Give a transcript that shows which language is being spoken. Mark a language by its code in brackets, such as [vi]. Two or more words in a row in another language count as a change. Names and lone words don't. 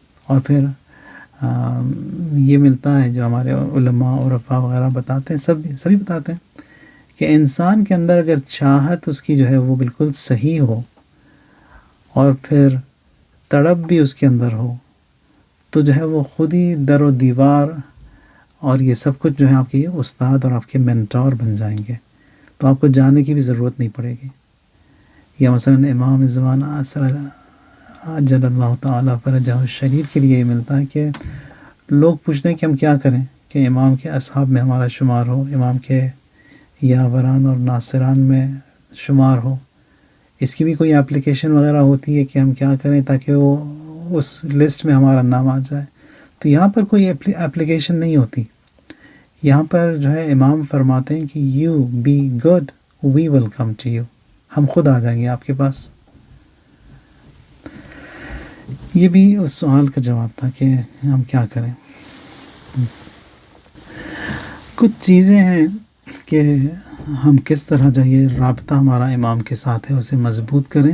[ur] اور پھر یہ ملتا ہے جو ہمارے علماء عرفاء وغیرہ بتاتے ہیں، سبھی بتاتے ہیں کہ انسان کے اندر اگر چاہت اس کی جو ہے وہ بالکل صحیح ہو، اور پھر تڑپ بھی اس کے اندر ہو، تو جو ہے وہ خود ہی در و دیوار اور یہ سب کچھ جو ہے آپ کے استاد اور آپ کے مینٹور بن جائیں گے. تو آپ کو جانے کی بھی ضرورت نہیں پڑے گی. یا مثلا امام زمان عجل اللہ تعالیٰ فرجہ الشریف کے لیے یہ ملتا ہے کہ لوگ پوچھتے ہیں کہ ہم کیا کریں کہ امام کے اصحاب میں ہمارا شمار ہو، امام کے یاوران اور ناصران میں شمار ہو. اس کی بھی کوئی اپلیکیشن وغیرہ ہوتی ہے کہ ہم کیا کریں تاکہ وہ اس لسٹ میں ہمارا نام آ جائے؟ تو یہاں پر کوئی اپلیکیشن نہیں ہوتی. یہاں پر جو ہے امام فرماتے ہیں کہ [en] you be good we will come to you, [ur] ہم خود آ جائیں گے آپ کے پاس. یہ بھی اس سوال کا جواب تھا کہ ہم کیا کریں. کچھ چیزیں ہیں کہ ہم کس طرح جو یہ رابطہ ہمارا امام کے ساتھ ہے اسے مضبوط کریں.